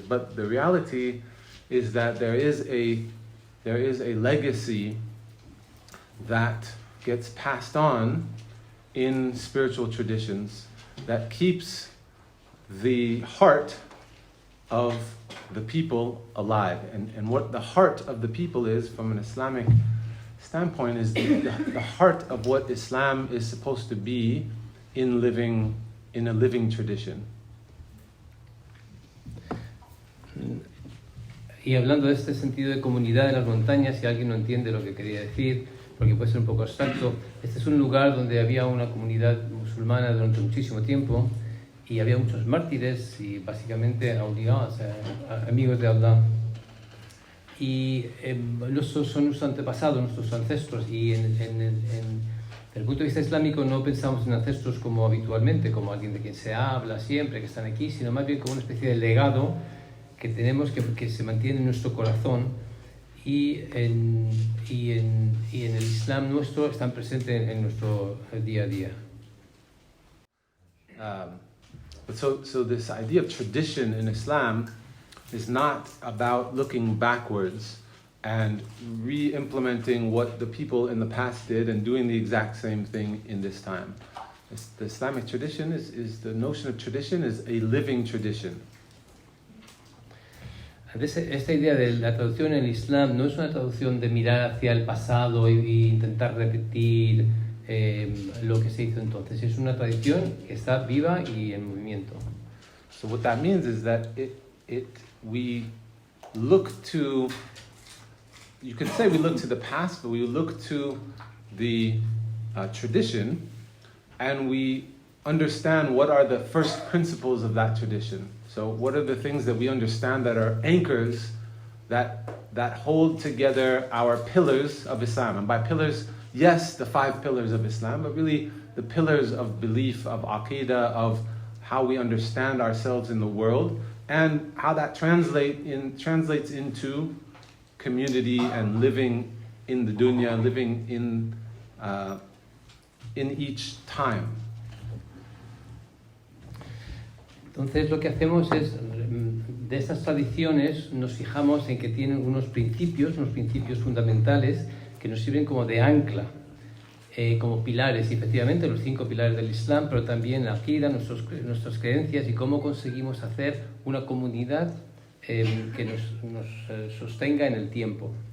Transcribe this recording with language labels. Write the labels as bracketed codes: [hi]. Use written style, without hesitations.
[en] But the reality is that there is a legacy that gets passed on in spiritual traditions that keeps the heart of the people alive. And what the heart of the people is, from an Islamic standpoint, is the heart of what Islam is supposed to be in a living tradition. [es] Y hablando de este sentido de comunidad en las montañas, si alguien no entiende lo que quería decir, porque puede ser un poco abstracto, este es un lugar donde había una comunidad musulmana durante muchísimo tiempo, y había muchos mártires y básicamente awliya's, amigos de Allah. Y estos son nuestros antepasados, nuestros ancestros, y desde el punto de vista islámico no pensamos en ancestros como habitualmente, como alguien de quien se habla siempre, que están aquí, sino más bien como una especie de legado que tenemos, que se mantiene en nuestro corazón, y en el Islam nuestro están presentes en nuestro día a día. [en] So this idea of tradition in Islam is not about looking backwards and re-implementing what the people in the past did and doing the exact same thing in this time. The Islamic tradition is the notion of tradition is a living tradition. [es] Esta idea de la traducción en el Islam no es una traducción de mirar hacia el pasado e intentar repetir lo que se hizo entonces. Es una tradición que está viva y en movimiento. [en] So what that means is that we look to, you could say we look to the past, but we look to the tradition, and we understand what are the first principles of that tradition. So what are the things that we understand that are anchors that hold together our pillars of Islam? And by pillars, yes, the 5 pillars of Islam, but really the pillars of belief, of aqida, of how we understand ourselves in the world, and how that translates into community and living in the dunya, living in each time. [es] Entonces lo que hacemos es, de estas tradiciones nos fijamos en que tienen unos principios fundamentales que nos sirven como de ancla, como pilares, y efectivamente los 5 pilares del Islam, pero también la aqida, nuestras creencias y cómo conseguimos hacer una comunidad que nos sostenga en el tiempo.